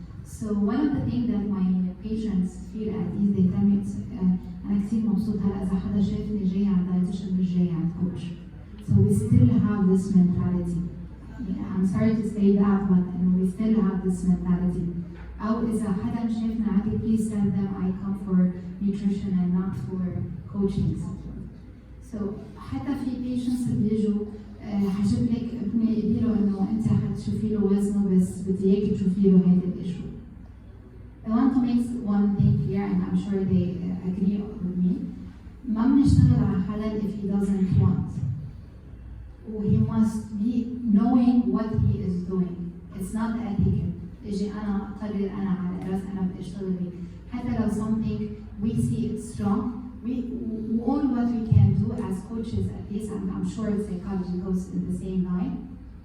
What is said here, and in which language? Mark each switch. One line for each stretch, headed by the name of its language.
English: So one of the things that my patients feel at ease, they tell me
Arabic: أنا كثير مبسوط هلا إذا حدا شافني جاي عند
English: dietitian
Arabic: مش جاي عند
English: coach. So we still have this mentality. I'm sorry to say that, but we still have this mentality.
Arabic: أو إذا حدا شافنا عندي,
English: please tell them I come for nutrition and not for coaching.
Arabic: So حتى في patients اللي بيجوا حجيب لك ابني قولي له إنه أنت حتشوفي له وزنه بس بدي إياكي تشوفي له هيدا الإشو.
English: I want to make one thing clear, and I'm sure they agree with me.
Arabic: ما بنشتغل على حدا
English: if he doesn't want. He must be knowing what he is doing. It's not ethical.
Arabic: اجي انا اقرر انا على راس انا بدي اشتغل هيك. حتى لو
English: something we see it's wrong, all what we can do as coaches at least, and I'm sure psychology goes in the same line.